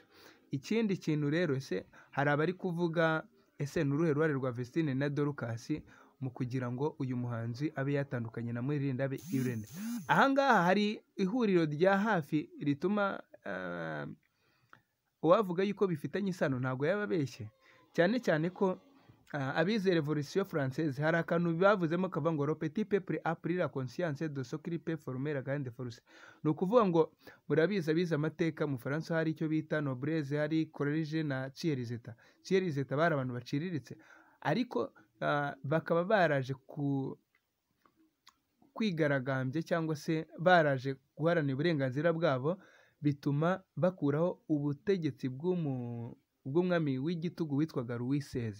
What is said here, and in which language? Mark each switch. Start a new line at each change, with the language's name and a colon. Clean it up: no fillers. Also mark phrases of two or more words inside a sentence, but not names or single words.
Kinyarwanda: Ikindi kintu rero ese hari abari kuvuga ese n'uruhe ruhare rwa Vestine na Dorcas mu kugira ngo uyu muhanzi abe yatandukanye na Murindahabi Irene. Ahangaha hari ihuriro rya hafi rituma uwavuga yuko bifitanye isano ntabwo yababeshye, cyane cyane ko abize Revolution Française hari akantu bavuzemo kavuga ngo
French: le petit peuple a pris la conscience de ce qu'il peut former la grande force.
Kinyarwanda: Ni ukuvuga ngo murabizi abize amateka mu Faransa hari icyo bita noblesse, hari courage na tiers-état. Tiers-état bari abantu baciriritse ariko bakaba baraje kwigaragambye cyangwa se baraje guharanira uburenganzira bwabo, bituma bakuraho ubutegetsi bw'umwami w'igitugu witwaga Louis XVI.